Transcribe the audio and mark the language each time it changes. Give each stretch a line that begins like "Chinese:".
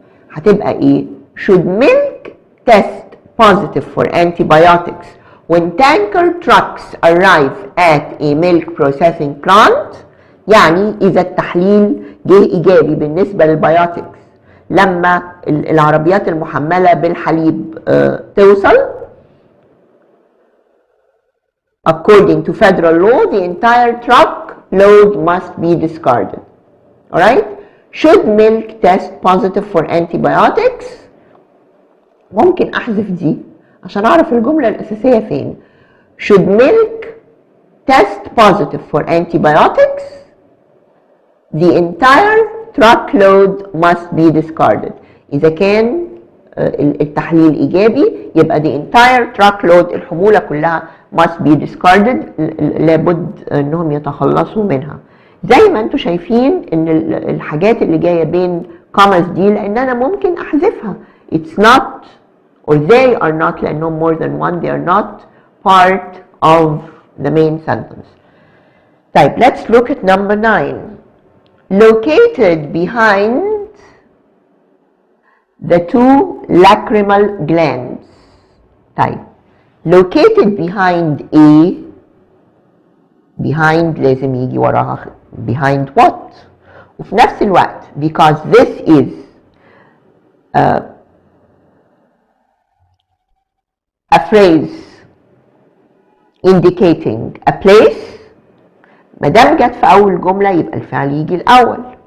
Arabic: هتبقى ايه؟
English: should milk test positive for antibiotics when tanker trucks arrive at a milk processing plant.
Arabic: يعني اذا التحليل جه ايجابي بالنسبه للبيوتكس لما العربيات المحمله بالحليب توصل.
English: According to federal law, the entire truckload must be discarded. Alright? Should milk test positive for antibiotics؟
Arabic: ممكن احذف دي عشان اعرف الجملة الاساسية فين.
English: Should milk test positive for antibiotics؟ The entire truckload must be discarded.
Arabic: اذا كان التحليل ايجابي يبقى
English: the entire truckload
Arabic: الحمولة كلها
English: must be discarded،
Arabic: لابد انهم يتخلصوا منها. زي ما انتوا شايفين ان الحاجات اللي جايه بين commas دي لان انا ممكن احذفها.
English: it's not or they are not لانهم more than one، they are not part of the main sentence. طيب let's look at number 9. Located behind the 2 lacrimal glands.
Arabic: طيب located behind A، behind لازم يجي وراها behind what؟ وفي نفس الوقت
English: because this is a phrase indicating a place،
Arabic: ما دام جت في اول جمله يبقى الفعل يجي الاول.